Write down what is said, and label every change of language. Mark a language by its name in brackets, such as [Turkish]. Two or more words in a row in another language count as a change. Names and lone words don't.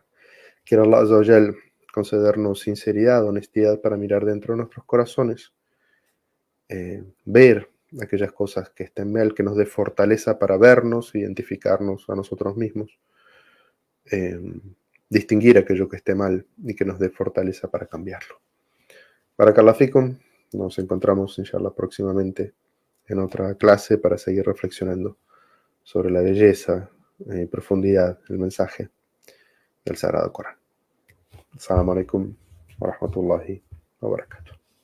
[Spanish] Quiero Allah [Arabic] عز وجل [Spanish] concedernos sinceridad, honestidad para mirar dentro de nuestros corazones, ver aquellas cosas que estén mal, que nos dé fortaleza para vernos, identificarnos a nosotros mismos, distinguir aquello que esté mal y que nos dé fortaleza para cambiarlo. [Arabic] بارك الله فيكم, [Spanish] nos encontramos inshallah próximamente en otra clase para seguir reflexionando sobre la belleza y profundidad del mensaje del Sagrado Corán. [Arabic] السلام عليكم ورحمة الله وبركاته.